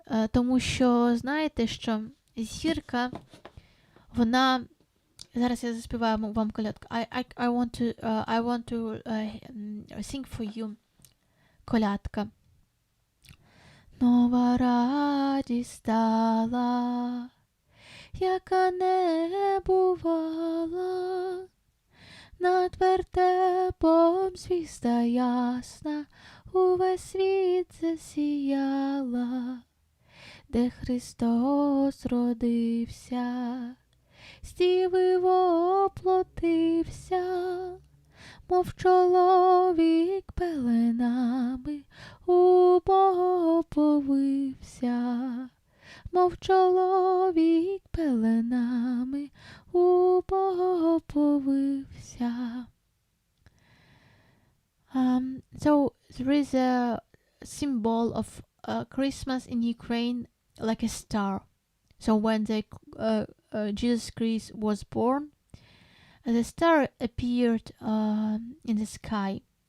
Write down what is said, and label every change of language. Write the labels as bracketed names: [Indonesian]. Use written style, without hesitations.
[Ukrainian] Тому що, знаєте, що зірка, вона... Зараз я заспіваю вам колядку. [English] I want to sing for you колядка. [Ukrainian] Нова радість стала, яка не бувала, над вертепом звізда ясна, увесь світ засіяла, де Христос родився, з діви воплотився, мов чоловік пеленами у Бога оповився, мов чоловік пеленами у Бога оповився. [English] So there is a symbol of Christmas in Ukraine, like a star. So when Jesus Christ was born, the star appeared in the sky.